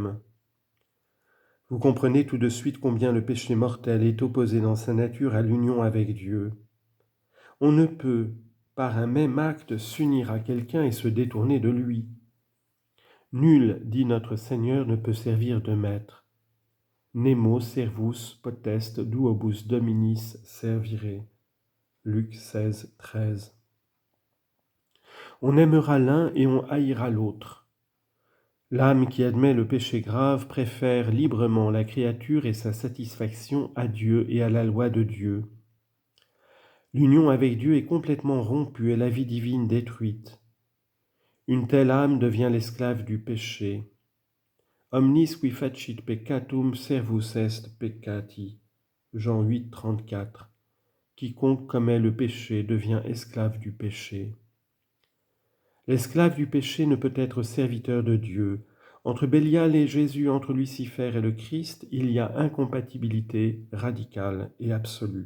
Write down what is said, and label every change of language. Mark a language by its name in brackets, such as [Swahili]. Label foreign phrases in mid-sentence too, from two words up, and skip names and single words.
[French] » Vous comprenez tout de suite combien le péché mortel est opposé dans sa nature à l'union avec Dieu. On ne peut, par un même acte, s'unir à quelqu'un et se détourner de lui. Nul, dit notre Seigneur, ne peut servir de maître. [Latin] Nemo servus potest duobus dominis servire. [French] Luc 16, 13. On aimera l'un et on haïra l'autre. L'âme qui admet le péché grave préfère librement la créature et sa satisfaction à Dieu et à la loi de Dieu. L'union avec Dieu est complètement rompue et la vie divine détruite. Une telle âme devient l'esclave du péché. [Latin] Omnis qui facit peccatum servus est peccati. [French] Jean 8, 34. Quiconque commet le péché devient esclave du péché. L'esclave du péché ne peut être serviteur de Dieu. Entre Bélial et Jésus, entre Lucifer et le Christ, il y a incompatibilité radicale et absolue.